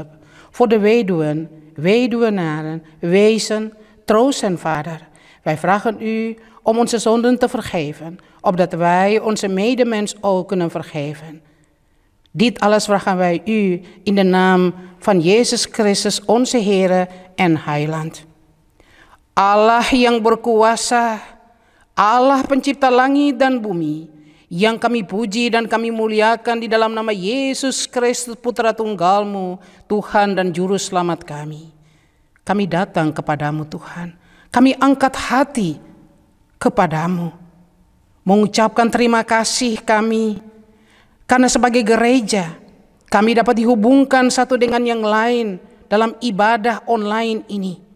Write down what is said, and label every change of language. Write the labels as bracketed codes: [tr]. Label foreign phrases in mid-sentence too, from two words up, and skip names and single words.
[nl] Voor de weduwen, weduwenaren, wezen, troost hen, Vader. Wij vragen u om onze zonden te vergeven, opdat wij onze medemens ook kunnen vergeven. Dit alles vragen wij u in de naam van Jezus Christus, onze Heere en Heiland. [id] Allah yang berkuasa, Allah pencipta langit dan bumi, yang kami puji dan kami muliakan di dalam nama Yesus Kristus Putra Tunggalmu, Tuhan dan Juru Selamat kami. Kami datang kepadamu, Tuhan. Kami angkat hati kepadamu, mengucapkan terima kasih kami, karena sebagai gereja, kami dapat dihubungkan satu dengan yang lain dalam ibadah online ini.